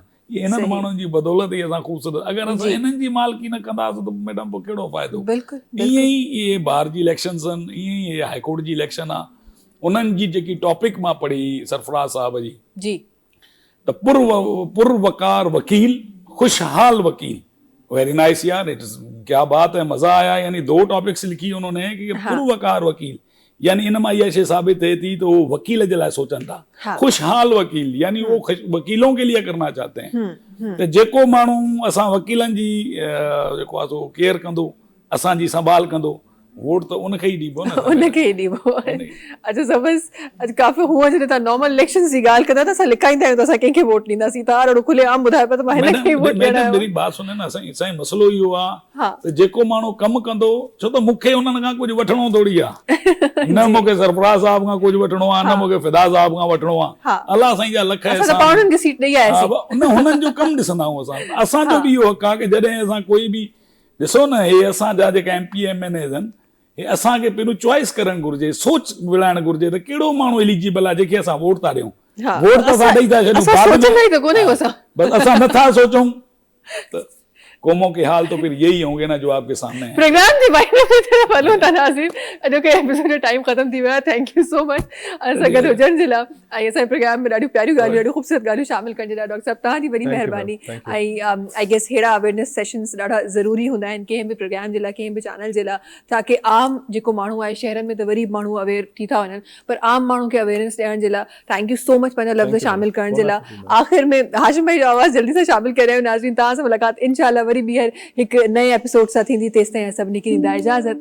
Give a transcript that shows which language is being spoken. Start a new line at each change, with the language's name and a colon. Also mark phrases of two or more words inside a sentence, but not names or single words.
Sindhi: ये इन्हनि माण्हुनि जी बदौलत ई असां ख़ूबसूरत, अगरि असां इन्हनि जी मालकी न कंदासीं त मैडम पोइ कहिड़ो फ़ाइदो? ईअं ई इहे बार जी इलेक्शन्स आहिनि, ईअं ई इहे हाईकोर्ट जी इलेक्शन आहे। उन्हनि जी जेकी टॉपिक मां पढ़ी सरफराज साहब जी, त पुरवकार वकील,
Hindi: खुशहाल वकील,
English: very nice
Hindi: यार,
English: it is
Hindi: क्या बात है, मजा आया।
Sindhi: यानी 2 टॉपिक्स लिखी उन्होंने कि पुरवकार वकील, यानी इन मां इहा शइ साबित थिए थी तो वकील जे लाइ सोचनि था।
Hindi: खुशहाल वकील यानी वो वकीलों के लिए करना चाहते हैं।
Sindhi: तो जेको माण्हू असां वकीलनि जी जेको आहे सो केयर कंदो, असांजी संभाल कंदो, वोट तो उनखे ही ॾिबो न, उनखे ही ॾिबो। अच्छा सबस अॼु काफ़ी हुअं जॾहिं तव्हां नॉर्मल इलेक्शन्स जी ॻाल्हि कंदा त असां लिकाईंदा आहियूं त असां कंहिंखे वोट ॾींदासीं, तव्हां ॾाढो खुले आम ॿुधायो पिया त मां हिनखे वोट ॾियणो आहे।
Hindi: मेरी बात सुने न,
Sindhi: असांजो मसइलो इहो आहे त जेको माण्हू कमु कंदो, छो त मूंखे उन्हनि खां कुझु वठणो थोड़ी आहे, न मूंखे सरफराज साहब खां कुझु वठणो आहे, न मूंखे फिदा साहब खां वठणो आहे। अलाह साईं जा लख असां खे सीट ॾेई आयासीं, हुननि जो कमु ॾिसंदा आहियूं असां। असांजो बि इहो हक़ आहे कि जॾहिं असां कोई बि, ॾिसो न हे असांजा जेका MP MNAs आहिनि, हे असांखे पहिरियों चॉइस करणु घुरिजे, सोच विढ़ाइणु घुरिजे त कहिड़ो माण्हू एलिजिबल आहे जंहिंखे असां वोट था ॾियूं। वोट त असां ॾेई था छॾियूं, बस असां नथा सोचूं त
Hindi: कौमों के हाल तो फिर यही होंगे ना जो आपके सामने है।
Sindhi: प्रोग्राम जी भाई ने तरफ हलो था नाज़रीन, अॼु के एपिसोड जो टाइम ख़त्म थी वियो आहे।
English: thank you so much
Sindhi: असां गॾु हुजण जे लाइ, ऐं असांजे प्रोग्राम में ॾाढियूं प्यारियूं ॻाल्हियूं, ॾाढियूं ख़ूबसूरत ॻाल्हियूं शामिल करण जे लाइ डॉक्टर साहब तव्हांजी वॾी महिरबानी। ऐं
English: I guess
Sindhi: अहिड़ा
English: awareness sessions
Sindhi: ॾाढा ज़रूरी हूंदा आहिनि कंहिं बि प्रोग्राम जे लाइ, कंहिं बि चैनल जे लाइ, ताकी आम जेको माण्हू आहे, शहरनि में त वरी माण्हू अवेयर थी था वञनि, पर आम माण्हू खे अवेयरनेस ॾियण जे लाइ
English: thank you so much
Sindhi: पंहिंजा लफ़्ज़ शामिल करण जे लाइ। आख़िर में हाशिम भाई जो आवाज़ जल्दी सां शामिल करे रहियो। नाज़रीन तव्हां सां मुलाक़ात इंशाल्लाह वरी ॿीहर हिकु नए एपिसोड सां थींदी, तेसि ताईं सभिनी खे ॾींदा इजाज़त।